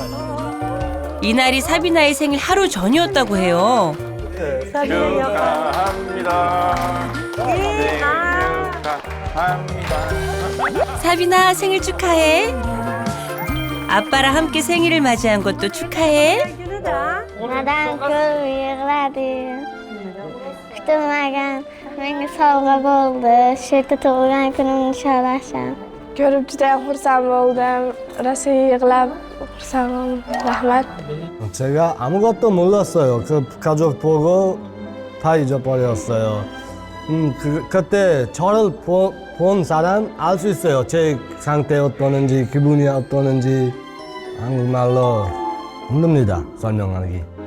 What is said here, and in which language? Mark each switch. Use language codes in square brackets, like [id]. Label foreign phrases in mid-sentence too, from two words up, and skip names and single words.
[ko] 이날이 사비나의 생일 하루 전이었다고 해요. 축하합니다. 사비나 생일 축하해. 아빠랑 함께 생일을 맞이한 것도 축하해. [uz] Dadam ko'p yig'ladi. Kutilmagan menga sovg'a bo'ldi. Shu yerda tug'ilgan kunimni nishonlashim. Ko'rib juda xursand bo'ldim. Rosa yig'lab xursand bo'ldim. Rahmat. [ko] 제가 아무것도 몰랐어요. 그 가족 보고 다 잊어버렸어요. 그때 저를 본 사람 알 수 있어요. 제 상태 어떠는지, 기분이 어떠는지. 한국말로 힘듭니다, 설명하기.